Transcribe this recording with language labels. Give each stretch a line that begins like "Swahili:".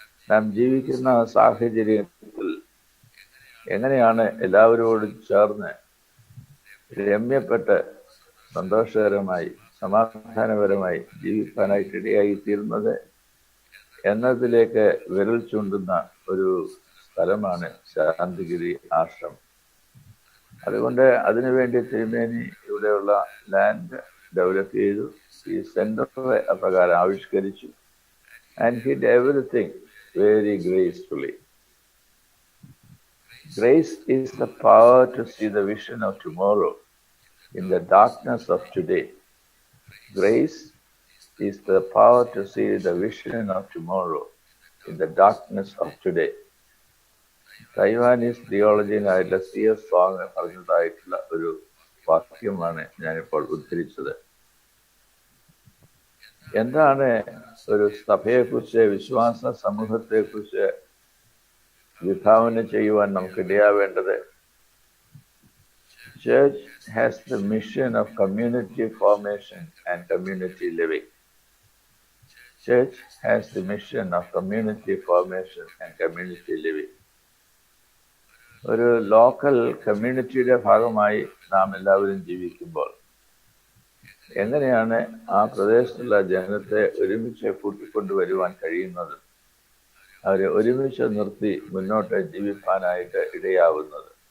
Malayalam: നാം ജീവിക്കുന്ന സാഹചര്യത്തിൽ എങ്ങനെയാണ് എല്ലാവരോടും ചേർന്ന് രമ്യപ്പെട്ട് സന്തോഷകരമായി സമാധാനപരമായി ജീവിക്കാനായിട്ട് ഇടയായി തീരുന്നത് എന്നതിലേക്ക് വിരൽ ചൂണ്ടുന്ന ഒരു സ്ഥലമാണ് ശാന്തിഗിരി ആശ്രമം. അതുകൊണ്ട് അതിനുവേണ്ടി തിരുമേനി ഇവിടെയുള്ള ലാൻഡ് ഡെവലപ്പ് ചെയ്തു, ഈ സെന്റർ അപ്രകാരം ആവിഷ്കരിച്ചു.
English: And he did everything very gracefully. Grace is the power to see the vision of tomorrow in the darkness of today. Grace is the power to see the vision of tomorrow in the darkness of today. Taiwanese theologian-ആയിട്ടുള്ള C.S.
Malayalam: സ്വാമി പറഞ്ഞതായിട്ടുള്ള ഒരു വാക്യമാണ് ഞാനിപ്പോൾ ഉദ്ധരിച്ചത്. എന്താണ് ഒരു സഭയെക്കുറിച്ച്, വിശ്വാസ സമൂഹത്തെക്കുറിച്ച് വിഭാവന ചെയ്യുവാൻ നമുക്ക് ഇടയാവേണ്ടത്?
English: Church has the mission of community formation and community living. Church has the mission of community formation and community living.
Malayalam: ഒരു local കമ്മ്യൂണിറ്റിയുടെ ഭാഗമായി നാം എല്ലാവരും ജീവിക്കുമ്പോൾ എങ്ങനെയാണ് ആ പ്രദേശത്തുള്ള ജനത്തെ ഒരുമിച്ച് കൂട്ടിക്കൊണ്ടുവരുവാൻ കഴിയുന്നത്, അവരെ ഒരുമിച്ച് നിർത്തി മുന്നോട്ട് ജീവിക്കാനായിട്ട് ഇടയാവുന്നത്?